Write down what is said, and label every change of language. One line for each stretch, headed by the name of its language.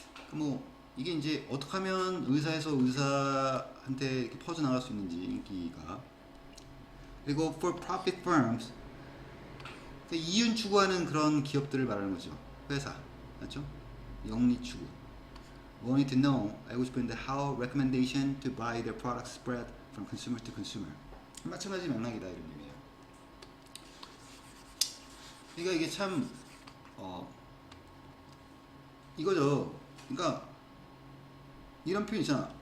Korean: 뭐 이게 이제 어떻게 하면 의사에서 의사한테 이렇게 퍼져나갈 수 있는지 인기가. 그리고
English: for profit firms
Korean: 이윤 추구하는 그런 기업들을 말하는 거죠. 회사 맞죠? 영리 추구.
English: wanting to know
Korean: 알고 싶은데
English: how recommendation to buy their products spread from consumer to consumer.
Korean: 마찬가지 맥락이다 이런 의미예요. 그러니까 이게 참 이거죠. 그러니까 이런 표현 있잖아.